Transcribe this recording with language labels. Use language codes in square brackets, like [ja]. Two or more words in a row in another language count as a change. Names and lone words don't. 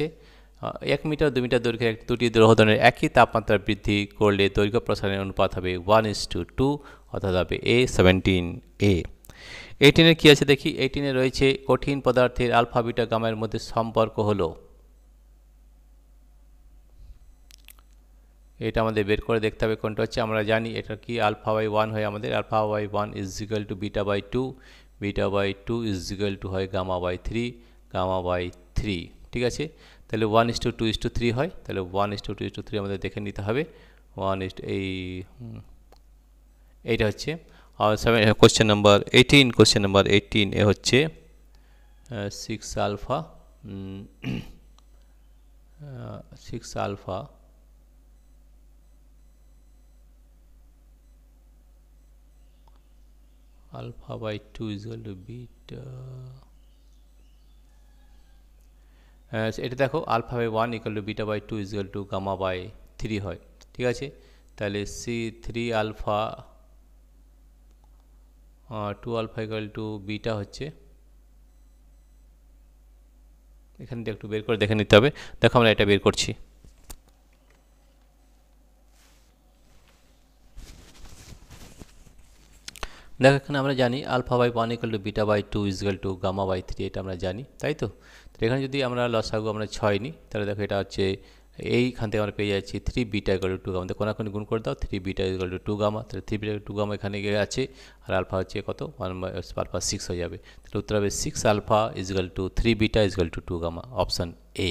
[bn] 1 মিটার 2 মিটার দৈর্ঘ্যের দুটি লৌহদণ্ডের একই তাপমাত্রা বৃদ্ধি করলে দৈর্ঘ্য প্রসারণের অনুপাত হবে 1:2, অর্থাৎ হবে এ, 17A। 18-এর কি আছে দেখি, 18-এ রয়েছে কঠিন পদার্থের আলফা বিটা গামার মধ্যে সম্পর্ক হলো, এটা আমাদের বের করে দেখতে হবে কোনটা হচ্ছে। আমরা জানি এটা কি, α/1 হয় আমাদের, α/1 = β/2, β/2 হয় γ/3, γ/3। ঠিক আছে। তাহলে 1:2:3 হয়, তাহলে 1:2:3 আমাদের দেখে নিতে হবে। এইটা হচ্ছে [en] question number [bn] 18 এ হচ্ছে 6 আলফা α/2 = β। এটা দেখো, α/1 = β/2 = γ/3 হয়। ঠিক আছে। তাহলে C3 আলফা 2 আলফা = বিটা হচ্ছে, এখান থেকে একটু বের করে দেখে নিতে হবে। দেখো আমরা এটা বের করছি। দেখো এখানে আমরা জানি α/1 = β/2 = γ/3, এটা আমরা জানি, তাই তো। এখানে যদি আমরা লসাগু আমরা 6 নিই, তাহলে দেখো এটা হচ্ছে এইখান থেকে আমরা পেয়ে যাচ্ছি 3β = 2 গামা, কোনাকুনি গুণ করে দাও, 3β = 2 গামা, তাহলে 3β = 2 গামা এখানে গিয়ে আছে, আর আলফা হচ্ছে কত, 1/6 হয়ে যাবে। তাহলে উত্তর হবে 6 আলফা = 3β = 2 গামা, অপশান এ।